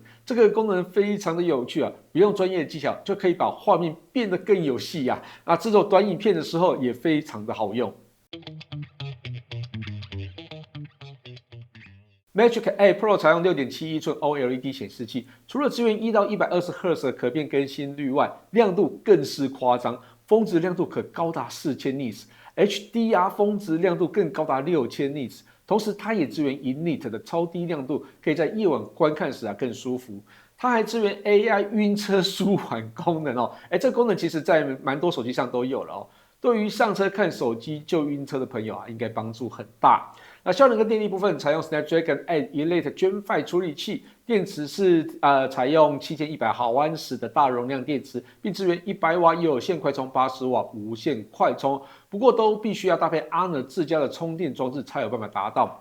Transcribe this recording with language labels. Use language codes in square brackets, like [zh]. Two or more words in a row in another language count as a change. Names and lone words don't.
[zh] 這個功能非常的有趣不用專業的技巧就可以把畫面變得更有戲制作短影片的時候也非常的好用。Magic 8 Pro 採用 6.71 寸 OLED 顯示器，除了支援1到120赫茲的可變更新率外，亮度更是誇張，峰值亮度可高達4000 nits，HDR 峰值亮度更高達6000 nits。同時，它也支援 InNit 的超低亮度，可以在夜晚觀看時更舒服。它還支援 AI 暈車舒緩功能這個功能其實在蠻多手機上都有了對於上車看手機就暈車的朋友應該幫助很大。那效能跟電力部分採用 Snapdragon 8 Elite Gen 5處理器，電池是採用7100毫安時的大容量電池，並支援100瓦有線快充、80瓦無線快充，不過都必須要搭配 Honor 自家的充電裝置才有辦法達到。